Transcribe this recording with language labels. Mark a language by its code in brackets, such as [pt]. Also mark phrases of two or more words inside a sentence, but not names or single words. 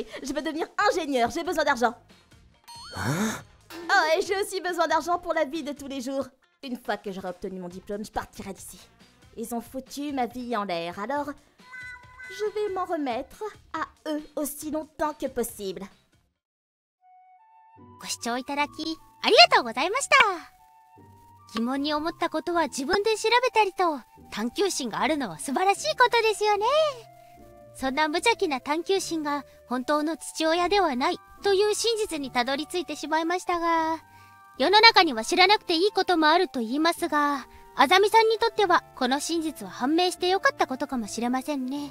[fr] Je veux devenir ingénieur. J'ai besoin d'argent. Hein? Oh, et j'ai aussi besoin d'argent pour la vie de tous les jours. Une fois que j'aurai obtenu mon diplôme, je partirai d'ici. Ils ont foutu ma vie en l'air, alors je vais m'en remettre à eux aussi longtemps que possible. [ja] ご視聴いただきありがとうございました。疑問に思ったことは自分で調べたりと探求心があるのは素晴らしいことですよね。そんな無邪気な探求心が本当の父親ではないという真実にたどり着いてしまいましたが、世の中には知らなくていいこともあると言いますが、あざみさんにとってはこの真実は判明してよかったことかもしれませんね。